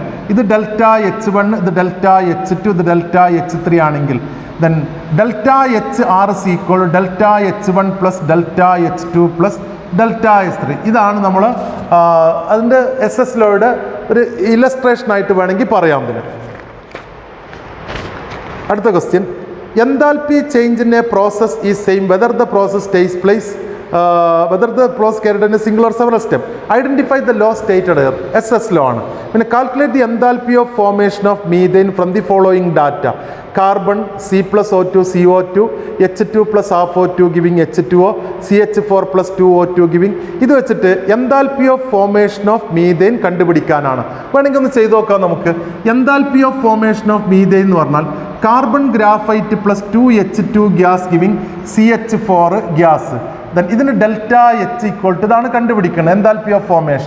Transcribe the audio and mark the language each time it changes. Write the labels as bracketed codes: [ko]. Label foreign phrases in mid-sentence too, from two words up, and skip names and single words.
[ml] ഇത് [en] delta H1, [ml] ഇത് [en] delta H2, [ml] ഇത് [en] delta H3 [ml] ആണെങ്കിൽ [en] then delta HR is equal delta H1 plus delta H2 plus delta H3. [ml] ഇതാണ് നമ്മൾ അതിൻ്റെ SS ലോയുടെ ഒരു ഇല്ലസ്ട്രേഷൻ ആയിട്ട് വേണമെങ്കിൽ പറയാം ഇതിന്. അടുത്ത ക്വസ്റ്റ്യൻ. [en] enthalpy change in a process is same whether the process takes place whether the process carried in a single or several step. identify the law stated here. [ml] SS ലോ ആണ്. [en] പിന്നെ calculate the enthalpy of formation of methane from the following data. കാർബൺ C+O2 CO2, H2 + half O2 ഗിവിങ് H2O, CH4 + 2O2 ഗിവിങ്. [ml] ഇത് വെച്ചിട്ട് [en] enthalpy of formation of methane [ml] കണ്ടുപിടിക്കാനാണ്. വേണമെങ്കിൽ ഒന്ന് ചെയ്ത് നോക്കാം നമുക്ക്. [en] enthalpy of formation of methane [ml] എന്ന് പറഞ്ഞാൽ [en] carbon graphite plus 2H2 gas giving CH4 gas. [ml] ദെൻ ഇതിന് [en] delta H equal to [ml] ഇതാണ് കണ്ടുപിടിക്കുന്നത് [en] enthalpy of formation.